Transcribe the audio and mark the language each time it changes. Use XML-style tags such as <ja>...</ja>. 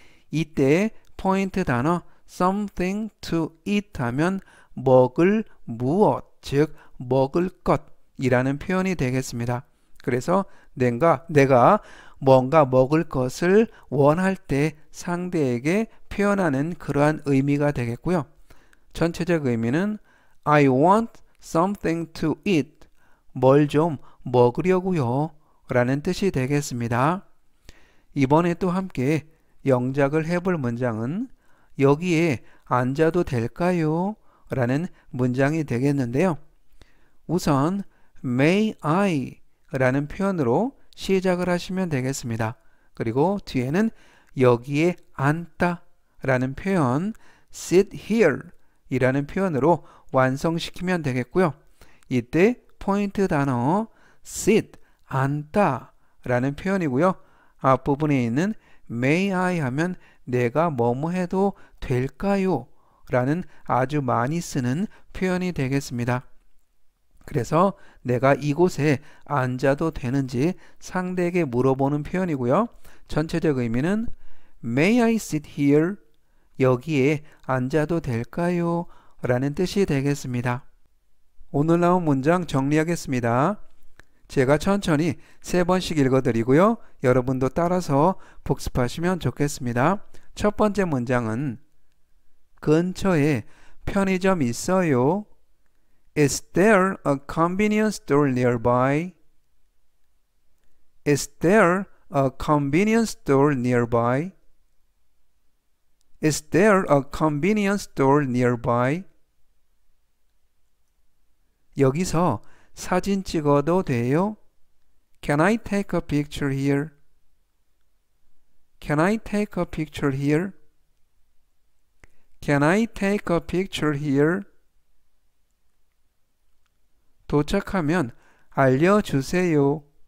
<ko>이때 포인트 단어</ko> <en>something to eat</en> <ko>하면 먹을 무엇, 즉 먹을 것이라는 표현이 되겠습니다. 그래서 내가 뭔가 먹을 것을 원할 때 상대에게 표현하는 그러한 의미가 되겠고요. 전체적 의미는</ko> <en>I want something to eat.</en> <ko>뭘 좀 먹으려고요 라는 뜻이 되겠습니다. 이번에 또 함께 영작을 해볼 문장은 여기에 앉아도 될까요? 라는 문장이 되겠는데요. 우선</ko> <en>May I</en> <ko>라는 표현으로 시작을 하시면 되겠습니다. 그리고 뒤에는 여기에 앉다 라는 표현</ko> <en>sit here</en> <ko>이라는 표현으로 완성시키면 되겠고요. 이때 포인트 단어 sit, 앉다 라는 표현이고요. 앞부분에 있는</ko> <en>may I</en> <ko>하면 내가 뭐뭐 해도 될까요? 라는 아주 많이 쓰는 표현이 되겠습니다. 그래서 내가 이곳에 앉아도 되는지 상대에게 물어보는 표현이고요. 전체적 의미는</ko> <en>May I sit here?</en> <ko>여기에 앉아도 될까요? 라는 뜻이 되겠습니다. 오늘 나온 문장 정리하겠습니다. 제가 천천히 3번씩 읽어드리고요. 여러분도 따라서 복습하시면 좋겠습니다. 첫 번째 문장은 근처에 편의점 있어요.</ko> <en>Is there a convenience store nearby? Is there a convenience store nearby? Is there a convenience store nearby?</en> <ko>여기서 사진 찍어도 돼요?</ko> <en>Can I take a picture here? Can I take a picture here? Can I take a picture here?</en> <ko>도착하면 알려주세요.</ko>